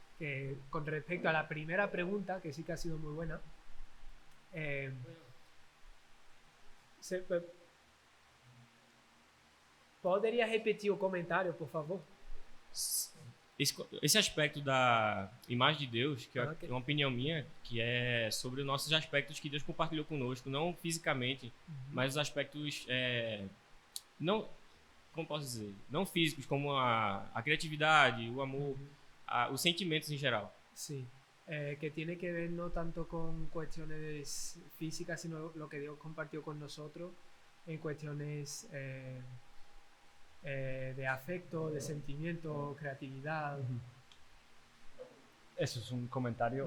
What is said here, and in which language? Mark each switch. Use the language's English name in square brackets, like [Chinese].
[Spanish] que con respecto a la primera pregunta, que sí que ha sido muy buena, ¿podrías repetir o comentário, por favor? [Portuguese] Esse aspecto da imagem de Deus, que é Ok. uma opinião minha, que é sobre os nossos aspectos que Deus compartilhou conosco, não fisicamente, mas os aspectos não, como posso dizer, não físicos, como a criatividade, o amor, os sentimentos em geral. [Spanish] Sí, que tiene que ver no tanto con cuestiones físicas, sino lo que Dios compartió con nosotros en cuestiones de afecto, de sentimiento, creatividad. Eso es un comentario.